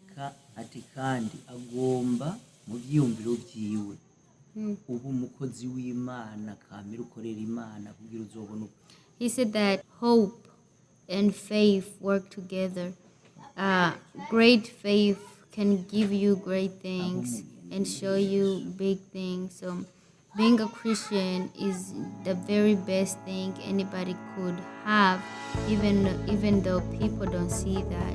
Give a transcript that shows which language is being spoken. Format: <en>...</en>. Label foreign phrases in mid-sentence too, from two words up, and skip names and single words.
<rn>ati kandi agomba mu byiyumviro byiwe ubu umukozi w'Imana kamere ukorera Imana kugira uzobona.</rn> <en>He said that hope and faith work together. Great faith can give you great things and show you big things. So being a Christian is the very best thing anybody could have, even though people don't see that.</en>